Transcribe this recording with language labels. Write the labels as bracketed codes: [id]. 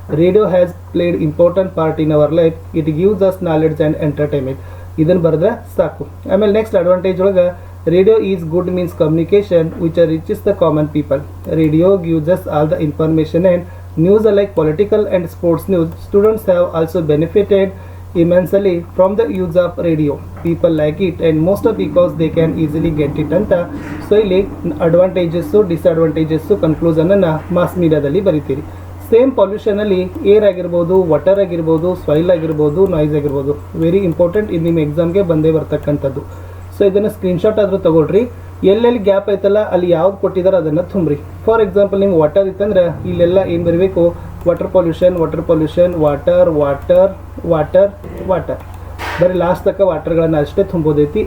[en] Radio has played important part in our life. It gives us knowledge and entertainment. [kn] ಇದನ್ನು ಬರೆದ್ರೆ ಸಾಕು. ಆಮೇಲೆ next advantage ಒಳಗೆ [en] Radio is good means communication which reaches the common people. Radio gives us all the information and news like political and sports news. Students have also benefited immensely from the use of radio. People like it and most of because they can easily get it ಅಂತ. [kn] So ಇಲ್ಲಿ advantages, disadvantages, ಕನ್ಕ್ಲೂಷನನ್ನು mass ಮೀಡಿಯಾದಲ್ಲಿ ಬರಿತೀರಿ. Same ಪೊಲ್ಯೂಷನಲ್ಲಿ air ಆಗಿರ್ಬೋದು, water ಆಗಿರ್ಬೋದು, soil ಆಗಿರ್ಬೋದು, noise ಆಗಿರ್ಬೋದು, very important. ಇದು ನಿಮ್ಮ ಎಕ್ಸಾಮ್ಗೆ ಬಂದೇ ಬರ್ತಕ್ಕಂಥದ್ದು. ಸೊ ಇದನ್ನು ಸ್ಕ್ರೀನ್ಶಾಟ್ ಆದರೂ ತಗೊಳ್ರಿ. ಎಲ್ಲೆಲ್ಲಿ ಗ್ಯಾಪ್ ಐತಲ್ಲ ಅಲ್ಲಿ ಯಾವ್ದು ಕೊಟ್ಟಿದ್ದಾರೆ ಅದನ್ನು ತುಂಬ್ರಿ. ಫಾರ್ ಎಕ್ಸಾಂಪಲ್ ನಿಮ್ಗೆ ವಾಟರ್ ಇತ್ತಂದ್ರೆ ಇಲ್ಲೆಲ್ಲ ಏನು ಬರಬೇಕು, water pollution, water pollution, water water water water, ಬರೀ ಲಾಸ್ಟ್ ತಕ್ಕ ವಾಟರ್ಗಳನ್ನು ಅಷ್ಟೇ ತುಂಬೋದೈತಿ.